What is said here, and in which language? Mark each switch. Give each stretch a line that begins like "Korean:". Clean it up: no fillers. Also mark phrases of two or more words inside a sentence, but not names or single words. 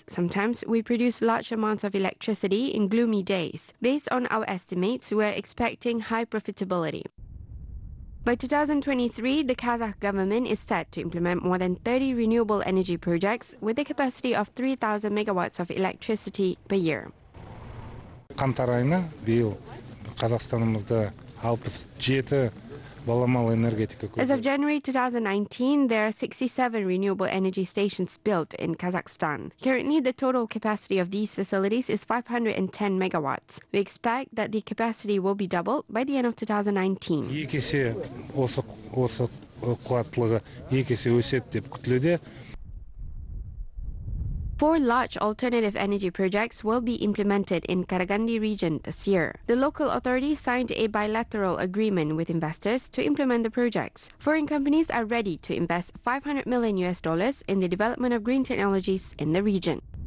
English: Sometimes we produce large amounts of electricity in gloomy days. Based on our estimates, we are expecting high profitability. By 2023, the Kazakh government is set to implement more than 30 renewable energy projects with a capacity of 3,000 megawatts of electricity per year.
Kazakh: Қаңтар айына биыл Қазақстанымызда 67 баламалы энергетика.
English: As of January 2019, there are 67 renewable energy stations built in Kazakhstan. Currently, the total capacity of these facilities is 510 megawatts. We expect that the capacity will be doubled by the end of 2019.
Kazakh: Екі есе осы қуаттылығы екі есе өседі деп күтілуде.
English: 4 large alternative energy projects will be implemented in Karagandi region this year. The local authorities signed a bilateral agreement with investors to implement the projects. Foreign companies are ready to invest $500 million in the development of green technologies in the region.